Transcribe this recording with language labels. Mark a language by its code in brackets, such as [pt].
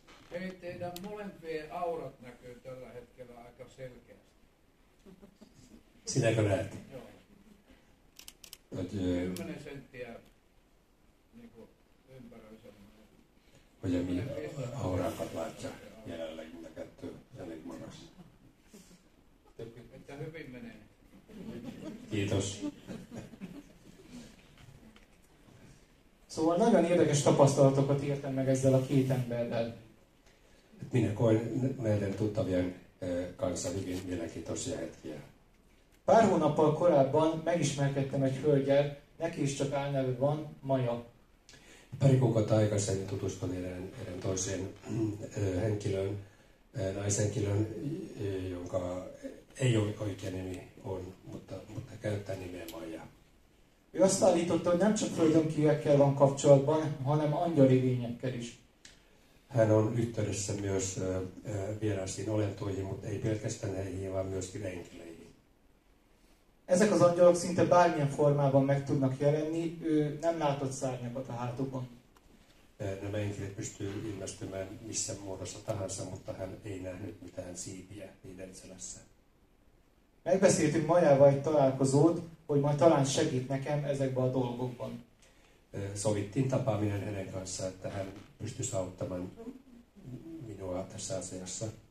[fi] Hei, teidän molempien aurat näkyy tällä hetkellä aika selkeästi. Sinäkö näet? Joo. Att, 10 senttiä niin kuin ympäröi [hu] hogy a mi aurákat látja jelenleg mind a kettő elég magas. [fi] että hyvin menee. Kiitos. [hu] Szóval nagyon érdekes tapasztalatokat értem meg ezzel a 2 emberrel. [fi] Minä koin näiden tuttavien kanssa hyvin mielenkiintoisia hetkiä. [hu] Pár hónappal korábban megismerkedtem egy hölgyel, neki is csak álneve van, Maja. [fi] Pari kuukautta aikaisemmin tutustuin erään toiseen henkilöön, naishenkilöön, jonka ei ole oikea nimi on, mutta käyttää nimeä Maija. [hu] Ő azt állította, hogy nem csak földönkívekkel van kapcsolatban, hanem angyali lényekkel is. [fi] Hän on yhteydessä myös vieraisiin olentoihin, mutta ei pelkästään heihin, vaan myöskin enkeleihin. [hu] Ezek az angyalok szinte bármilyen formában meg tudnak jelenni, ő nem látott szárnyakat a hátukon. [fi] Nämä enkelit pystyy ilmestymään missä muodossa tahansa, mutta hän ei nähnyt mitään siipiä niiden selässä. [hu] Megbeszéltünk Majával egy találkozót, hogy majd talán segít nekem ezekben a dolgokban. [fi] Sovittiin tapaaminen hänen kanssaan, että hän pystyisi auttamaan minua tässä asiassa.